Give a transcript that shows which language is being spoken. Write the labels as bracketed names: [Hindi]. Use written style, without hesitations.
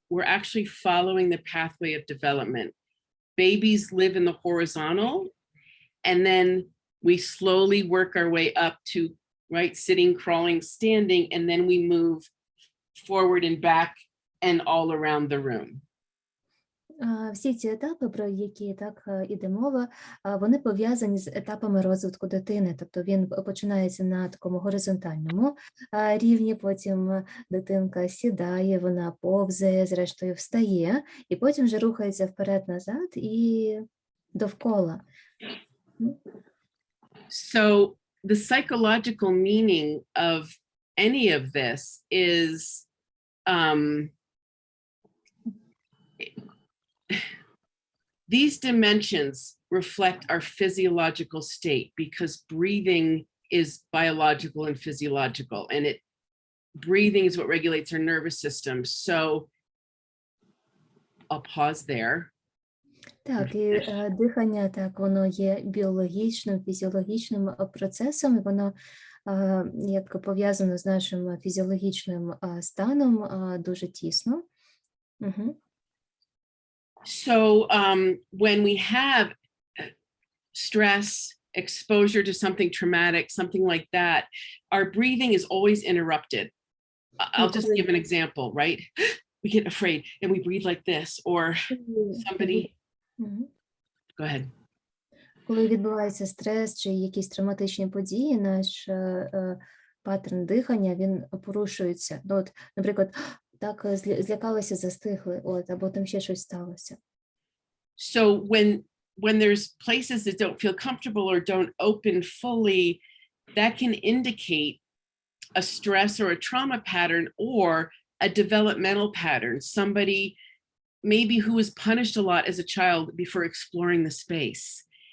[English] We're actually following the pathway of development. Babies live in the horizontal, and then we slowly work our way up to, right, sitting, crawling, standing, and then we move forward and back and all around the room. [Ukrainian] Всі ці етапи, про які так іде мова, вони пов'язані з етапами розвитку дитини. Тобто він починається на такому горизонтальному рівні, потім дитинка сідає, вона повзає, зрештою встає, і потім вже рухається вперед-назад і довкола. [English] So the psychological meaning of any of this is these dimensions reflect our physiological state, because breathing is biological and physiological, and breathing is what regulates our nervous system. So I'll pause there. [Ukrainian] Так, і дихання, так, воно є біологічним, фізіологічним процесом, і воно як пов'язано з нашим фізіологічним станом дуже тісно. [English] So when we have stress, exposure to something traumatic, something like that, our breathing is always interrupted. I'll just give an example, right? We get afraid and we breathe like this, or somebody... Go ahead. [Ukrainian] Коли відбувається стрес чи якісь травматичні події, наш паттерн дихання, він порушується. Ну, от, наприклад, так злякалися, застигли, от, або там ще щось сталося. [English] So when there's places that don't feel comfortable or don't open fully, that can indicate a stress or a trauma pattern or a developmental pattern. Somebody maybe who was punished a lot as a child before exploring the space.